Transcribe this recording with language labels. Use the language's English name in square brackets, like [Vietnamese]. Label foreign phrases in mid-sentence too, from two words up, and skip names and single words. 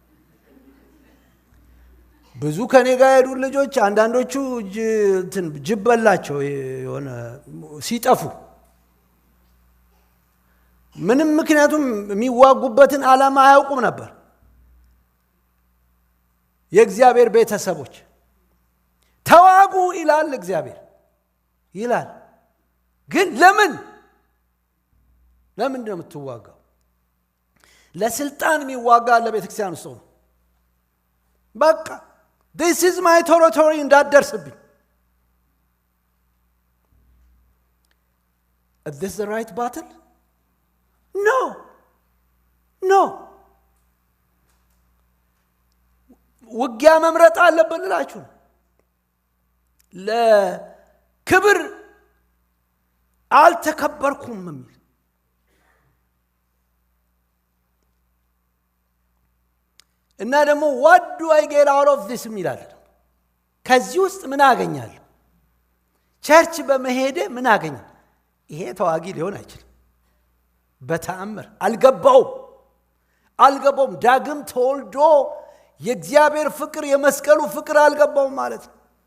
[Amharic] ብዙ ከኔ ጋር ያሉ ልጆች አንዳንዶቹ ጅብ በላቸው የሆነ ሲጠፉ ምንም ምክንያቱም የሚዋጉበትን ዓላማ አያውቁም ነበር። የእግዚአብሔር ቤተሰቦች ተዋጉ ይላል እግዚአብሔር ይላል። ግን ለምን ነው የምትዋጋው? ለስልጣን የሚዋጋ ለቤተክርስቲያን ሰው ነው። በቃ [English] this is my territory [Amharic] እንዳትደርስብኝ። [English] Is this the right battle? No. [Amharic] ውጊያ መምረጥ አለብን እላችሁ ነው። ለክብር አልተከበርኩም የሚል እና ደግሞ [English] what do I get out of this [Amharic] የሚላል። ከዚህ ውስጥ ምን አገኛለሁ? ቸርች በመሄደ ምን አገኛለሁ? ይሄ ተዋጊ ሊሆን አይችልም። በተአምር አልገባውም። ዳግም ተወልዶ የእግዚአብሔር ፍቅር የመስቀሉ ፍቅር አልገባውም ማለት ነው።